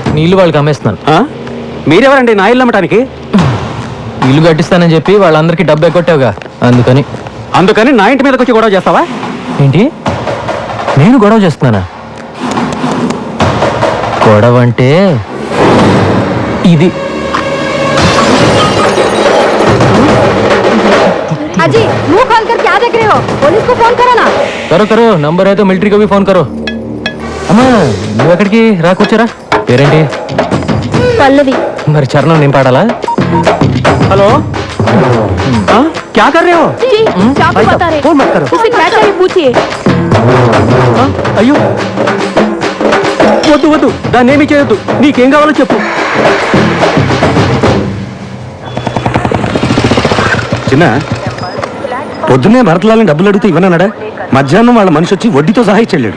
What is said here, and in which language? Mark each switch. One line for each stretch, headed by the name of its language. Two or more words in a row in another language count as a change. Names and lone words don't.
Telugu: నీ ఇల్లు వాళ్ళకి అమ్మేస్తున్నాను. మీరెవరండి నా ఇల్లు అమ్మటానికి? ఇల్లు కట్టిస్తానని చెప్పి వాళ్ళందరికీ డబ్బు ఎక్కొట్టావుగా అందుకని. అందుకని నా ఇంటి మీదకి వచ్చి గొడవ చేస్తావా? ఏంటి నేను గొడవ చేస్తున్నానా? గొడవ అంటే ఇది.
Hindi: अजी मुंह खोल कर क्या देख रहे हो? पुलिस को फोन करो ना. करो करो, नंबर है तो मिलिट्री को भी फोन करो.
Telugu: అమ్మా నువ్వు ఎక్కడికి రాకొచ్చారా? పేరేంటి? పల్లవి. మరి చరణం నేను పాడాలా?
Hindi: हेलो क्या कर रहे हो? जी क्या बता रहे? फोन मत करो. उसे क्या चाहिए पूछिए.
Telugu: అయ్యో వద్దు వద్దు, దాన్ని ఏమీ చేయొద్దు. నీకేం కావాలో చెప్పు. చిన్న పొద్దున్నే భరతలాలని డబ్బులు అడిగితే ఇవ్వనన్నాడా? మధ్యాహ్నం వాళ్ళ మనిషి వచ్చి వడ్డీతో సహాయి చెల్లాడు.